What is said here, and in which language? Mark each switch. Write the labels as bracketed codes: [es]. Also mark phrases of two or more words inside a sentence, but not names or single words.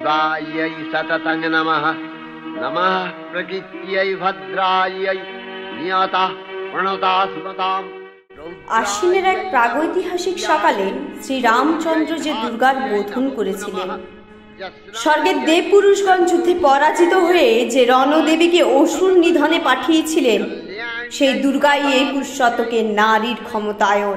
[sa] रुद्रायै सततं नमः। नमः प्रकृत्यै भद्रायै नियतः प्रणता सुमताम्। [bn] আশ্বিনের এক প্রাগৈতিহাসিক সকালে শ্রীরামচন্দ্র যে দুর্গার বোধন করেছিলেন, স্বর্গের দেবপুরুষগণ যুদ্ধে পরাজিত হয়ে যে রণদেবীকে অসুর নিধনে পাঠিয়েছিলেন, সেই দুর্গাই এই পুরুষত্বকে নারীর ক্ষমতায়ন।